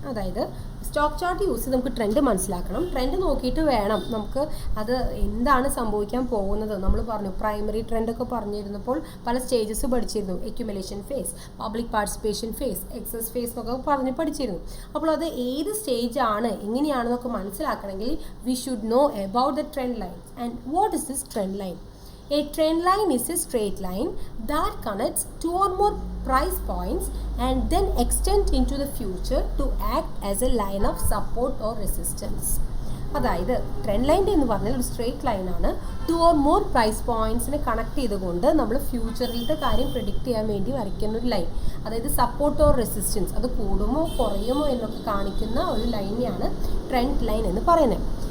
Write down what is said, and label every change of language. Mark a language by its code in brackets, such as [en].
[ml] അതായത് stock chart use ചെയ്ത് നമുക്ക് ട്രെൻഡ് മനസ്സിലാക്കണം. ട്രെൻഡ് നോക്കിയിട്ട് വേണം നമുക്ക് അത് എന്താണ് സംഭവിക്കാൻ പോകുന്നത്. നമ്മൾ പറഞ്ഞു പ്രൈമറി ട്രെൻഡൊക്കെ പറഞ്ഞിരുന്നപ്പോൾ പല സ്റ്റേജസ് പഠിച്ചിരുന്നു. എക്യുമുലേഷൻ face, public participation face, excess face എന്നൊക്കെ പഠിച്ചിരുന്നു. അപ്പോൾ അത് ഏത് സ്റ്റേജാണ് എങ്ങനെയാണെന്നൊക്കെ മനസ്സിലാക്കണമെങ്കിൽ [en] We should know about the trend line. And what is this trend line? A trend line is a straight line that connects 2 or more price points and then extends into the future to act as a line of support or resistance. [ml] അതായത് trend line എന്ന് പറഞ്ഞാൽ ഒരു straight ലൈനാണ്. 2 or more price പോയിന്റ്സിനെ connect ചെയ്തുകൊണ്ട് നമ്മൾ ഫ്യൂച്ചറിലത്തെ കാര്യം predict ചെയ്യാൻ വേണ്ടി വരയ്ക്കുന്ന ഒരു ലൈൻ. അതായത് സപ്പോർട്ട് ഓർ റെസിസ്റ്റൻസ്, അത് കൂടുമോ കുറയുമോ എന്നൊക്കെ കാണിക്കുന്ന ഒരു ലൈനെയാണ് ട്രെൻഡ് ലൈൻ എന്ന് പറയുന്നത്.